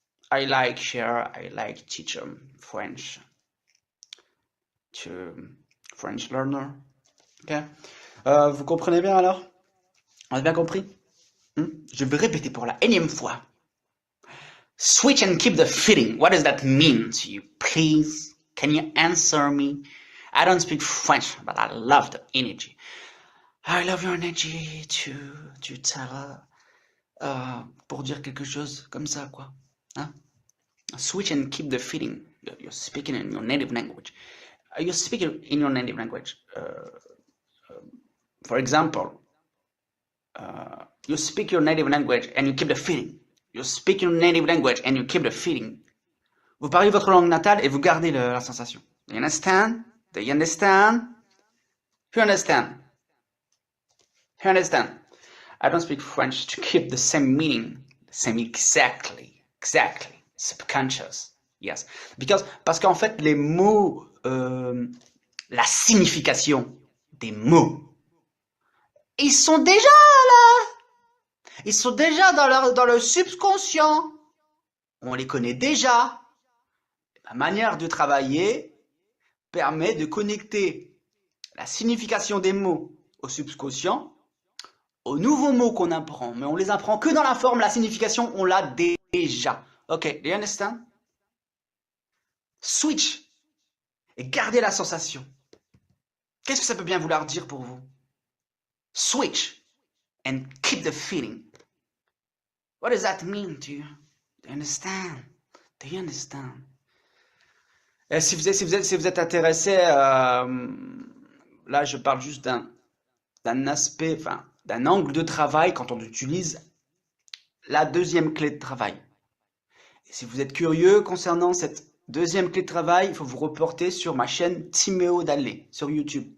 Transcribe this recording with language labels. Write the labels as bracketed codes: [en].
[en] I like teach French to French learner. Okay. [fr] Vous comprenez bien alors? On a bien compris? Je vais répéter pour la énième fois. [en] Switch and keep the feeling. What does that mean to you? Please, can you answer me? I don't speak French, but I love the energy. I love your energy to tell [fr] pour dire quelque chose comme ça, quoi. [en] Hein? Switch and keep the feeling. You're speaking in your native language. You're speaking in your native language. For example, you speak your native language and you keep the feeling. You speak your native language and you keep the feeling. [fr] Vous parlez votre langue natale et vous gardez la sensation. [en] Do you understand? Do you understand? You understand? You understand? I don't speak French to keep the same meaning, the same exactly, subconscious. Yes. [fr] Parce qu'en fait, les mots, la signification des mots, ils sont déjà là. Ils sont déjà dans le subconscient. On les connaît déjà. La manière de travailler permet de connecter la signification des mots au subconscient, aux nouveaux mots qu'on apprend. Mais on les apprend que dans la forme, la signification, on l'a déjà. Ok, [en] do you understand? [fr] Switch et gardez la sensation. Qu'est-ce que ça peut bien vouloir dire pour vous? [en] Switch and keep the feeling. What does that mean to you? Do you understand? Do you understand? [fr] Et si vous êtes intéressé, là je parle juste d'un aspect, enfin d'un angle de travail quand on utilise la deuxième clé de travail. Et si vous êtes curieux concernant cette deuxième clé de travail, il faut vous reporter sur ma chaîne Timéo Dallet sur YouTube.